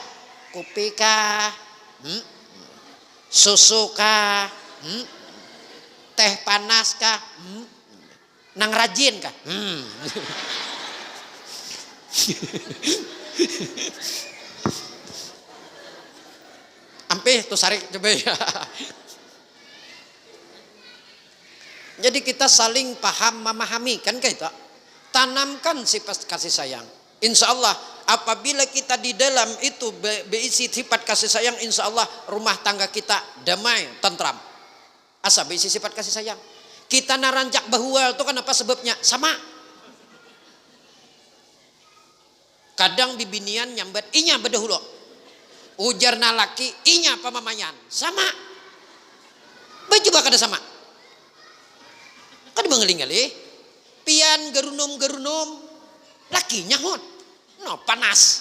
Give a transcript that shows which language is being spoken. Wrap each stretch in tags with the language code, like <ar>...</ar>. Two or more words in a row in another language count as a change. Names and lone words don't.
<bjn>Kopi kah? Susu kah? Teh panas kah? Nang rajin kah? Ampih tuh sarik coba ya. Jadi kita saling paham memahami kan kayak itu.</bjn> <id>Tanamkan sifat kasih sayang.</id> <ar>إن شاء الله</ar> <id>apabila kita di dalam itu berisi sifat kasih sayang,</id> <ar>إن شاء الله</ar> <id>rumah tangga kita damai, tentram.</id> <bjn>Asal berisi sifat kasih sayang. Kita narancak bahwa itu kan apa sebabnya? Sama. Kadang bibinian nyambat inya bedahulu. Ujarna laki inya pamamayan. Sama. Baju kada sama. Kada mengeling-eling. Pian gerunum-gerunum. Lakinya hot. No panas.</bjn>